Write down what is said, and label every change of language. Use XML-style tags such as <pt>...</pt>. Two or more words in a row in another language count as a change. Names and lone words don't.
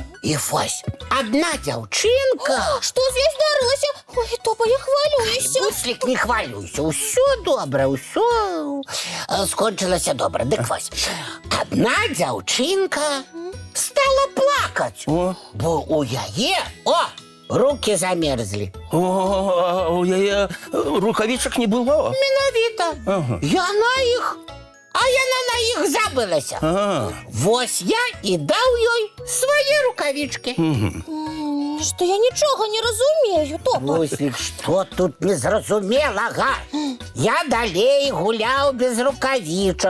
<be>І вось, адна дзяўчынка... Што здесь здарылася? Ой, Топа, я хвалююся. Буслик, не хвалюйся, усё добра, усё скончылася добра. Дык вось, адна дзяўчынка стала плакаць, О. бо у яе,</be> <ru>руки замерзли.</ru> <be>О, у яе рукавічак не было. Менавіта. Ага. Яна на іх забылася. А, Вось я і даў ёй свае рукавічкі. Што я нічога не разумею, Топа. Ослік, што тут незразумелага? Я далей гуляў без рукавічак.</be>